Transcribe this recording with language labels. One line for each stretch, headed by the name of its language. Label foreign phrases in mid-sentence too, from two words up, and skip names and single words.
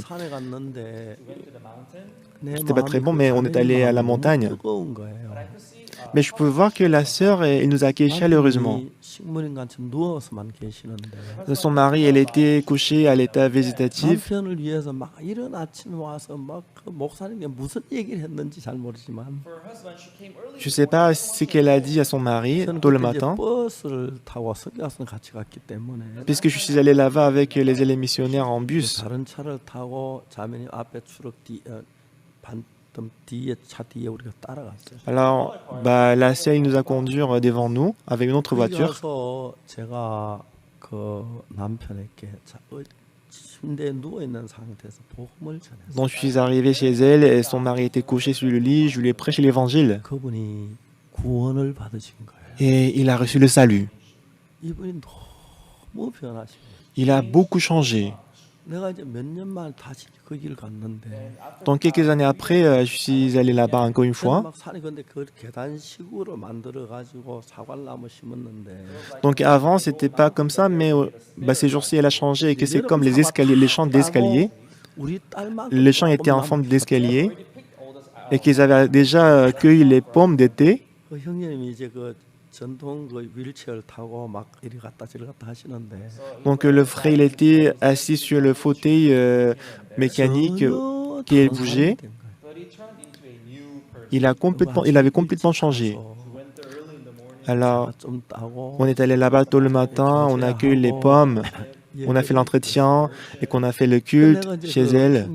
Korean: 산에 갔는데
French: c'était pas très bon, mais on est allé à la montagne. Mais je peux voir que la sœur, elle nous a accueillis chaleureusement.
Korean: 식물인간처럼 누워서만 계시는데.
French: Son mari, elle était couchée à l'état végétatif.
Korean: 남편을 위해서 막 이른 아침에 와서 막 그 목사님이 무슨 얘기를 했는지 잘 모르지만.
French: Je sais pas ce qu'elle a dit à son mari tôt le matin.
Korean: 버스를 타고 성교학생 같이 갔기 때문에.
French: Puisque je suis allé là-bas avec les élèves missionnaires en bus.
Korean: 다른 차를 타고 자매님 앞에 추럭 뒤에 차 뒤에 우리가 따라갔어요.
French: Alors, la sœur nous a conduits devant nous avec une autre voiture.
Korean: 그래서 제가 그 남편에게 침대에 누워 있는 상태에서 복음을 전했어요.
French: Donc, je suis arrivé chez elle et son mari était couché sur le lit. Je lui ai prêché l'évangile.
Korean: 그분이 구원을 받으신 거예요.
French: Et il a reçu le salut.
Korean: 이분이 너무 변하시고.
French: Il a beaucoup changé.
Korean: 내가 이제 몇 년 만에 다시 그 길 갔는데.
French: Donc quelques années après, je suis allé là-bas encore une fois.
Korean: 막 산이 근데 그 계단식으로 만들어 가지고 사과나무 심었는데.
French: Donc avant, c'était pas comme ça, mais ces jours-ci, elle a changé et que c'est comme les escaliers, les champs d'escalier. Les champs étaient en forme d'escalier et qu'ils avaient déjà cueilli les pommes d'été.
Korean: 그 형님이 이제 그 전통 그 휠체어를 타고 막 이리 갔다 저리 갔다 하시는데.
French: Donc le frère, il était assis sur le fauteuil mécanique qui bougeait. Il avait complètement changé. Alors, on est allé là-bas tôt le matin, on a cueilli les pommes, on a fait l'entretien et qu'on a fait le culte chez elle.